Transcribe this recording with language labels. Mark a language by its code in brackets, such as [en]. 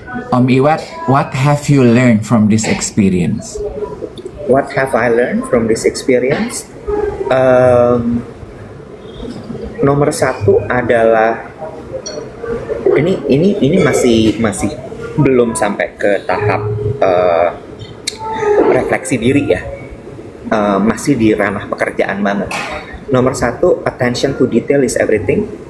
[en] Om Iwat, what have you learned from this experience? What have I learned from this experience? [id] Nomor satu adalah ini masih belum sampai ke tahap refleksi diri ya, masih di ranah pekerjaan banget. Nomor satu, [en] attention to detail is everything.